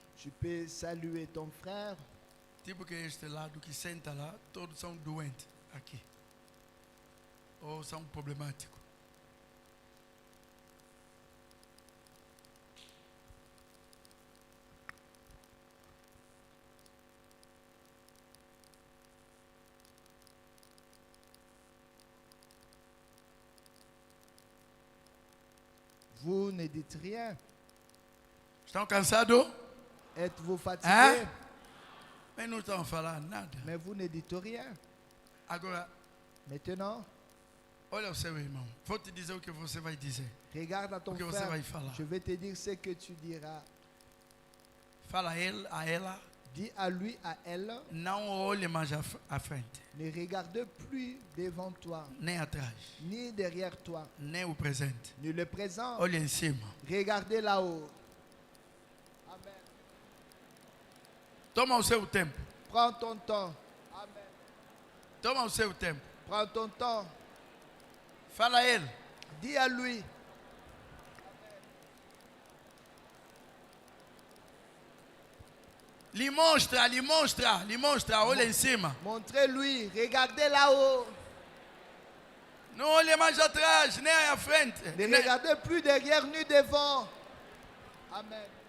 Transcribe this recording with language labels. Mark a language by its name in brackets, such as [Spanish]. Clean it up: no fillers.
[French] Tu peux saluer ton frère. [Portuguese] Tipo que este lado que senta lá, todos são doentes aqui. Ou são problemáticos. [French] Vous ne dites rien. [Portuguese] Estão cansados? [French] Êtes-vous fatigué? Hein? [Portuguese] Mas não estão falando nada. [French] Mais vous ne dites rien. [Portuguese] Agora, [French] Maintenant, [Portuguese] olha o seu irmão. Vou te dizer o que você vai dizer. [French] regarde à ton [Portuguese] O que você [French] frère. [Portuguese] vai falar. [French] Je vais te dire ce que tu diras. [Portuguese] Fala a ele, a ela. [French] Dis à lui, à elle, [Portuguese] Não olhe mais à frente. [French] ne regarde plus devant toi, [Portuguese] Nem atrás. [French] ni derrière toi, [Portuguese] Nem o presente. [French] ni le présent. [Portuguese] Olhe em cima. [French] Regardez là-haut. Amen. [Portuguese] Toma o seu tempo. [French] Prends ton temps. Amen. [Portuguese] Toma o seu tempo. [French] Prends ton temps. [Portuguese] Fala a ele. [French] Dis à lui. [Portuguese] Lhe mostra, olha em cima. [French] Montrez-lui. Regardez là-haut. [Portuguese] Não olhe mais atrás, nem à frente. [French] Ne [Portuguese] Nem- [French] regardez plus derrière ni devant. Amen.